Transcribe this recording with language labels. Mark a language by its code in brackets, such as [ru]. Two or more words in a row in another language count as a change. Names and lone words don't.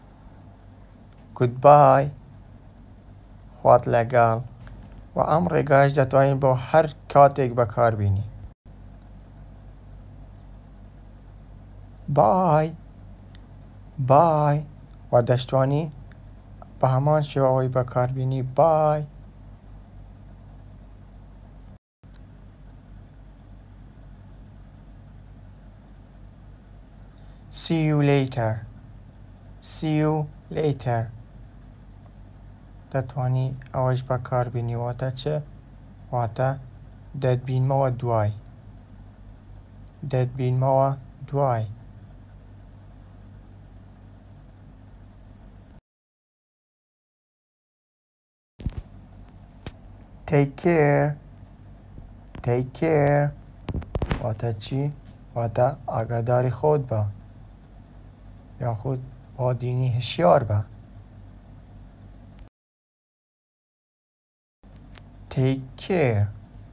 [ckb] گودبای خوات لەگەڵ. و ئەم ڕێگایش دەتوانین بۆ هەر کاتێک بەکاربینی. [en] bye bye [ckb] و دەشتوانی بە هەمان شێوەوەی بەکاربینی. بای. [en] See you later. See you later [ckb] دەتوانی ئەوەش بەکاربینی واتە چ؟ واتە دەتبینمەوە دوای. دەتبینمەوە دوای. [en] Take care. Take care [ckb] واتە چی؟ واتە ئاگاداری خۆت بە یاخود با دینی هشیار بە. [en] Take care.